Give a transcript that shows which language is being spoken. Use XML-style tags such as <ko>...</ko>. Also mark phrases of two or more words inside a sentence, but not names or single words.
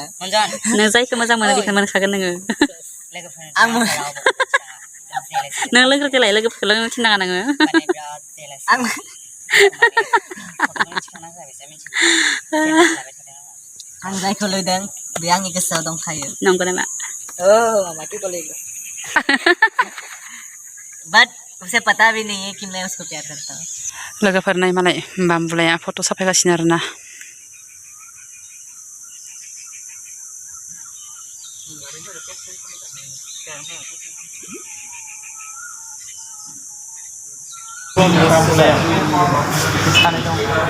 <brx>नों जायखौ मोजां मोनो बेखौ मोनखागोन नोङो आं नों लोंग्रो देलाय लोगोफोरखौ लोंनो थिननाङा नोङो आं जायखौ लुदों बे आंनि गोसोआव दंखायो नंगौ नामा</brx> <hi>बट उसे पता भी नहीं है कि मैं उसको प्यार करता हूँ</hi> <brx>लोगोफोर नाय मालाय बामबुलाया फट' साफायगासिनो आरोना सानै दं</brx>